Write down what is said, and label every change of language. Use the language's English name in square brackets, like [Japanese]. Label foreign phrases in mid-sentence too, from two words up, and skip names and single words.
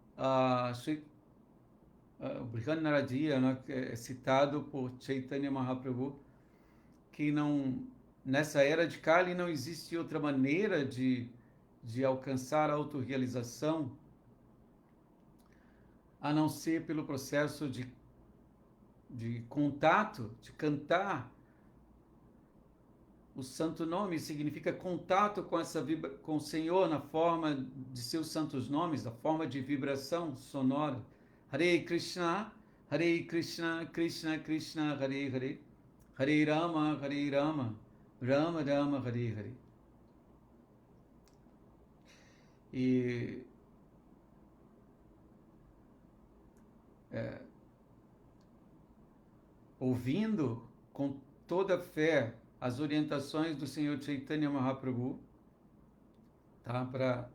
[Portuguese] Brihan Naradiya, né, que é citado por Chaitanya Mahaprabhu, que nessa era de Kali não existe outra maneira de alcançar a autorrealização a não ser pelo processo de contato, de cantar o santo nome. Significa contato com o Senhor na forma de seus santos nomes, na forma de vibração sonora. [Sanskrit] Hare Krishna, Krishna Krishna, Hare Hare, Hare Rama, Rama Rama, Hare Hare. [Portuguese] E ouvindo com toda fé as orientações do Senhor Chaitanya Mahaprabhu, tá?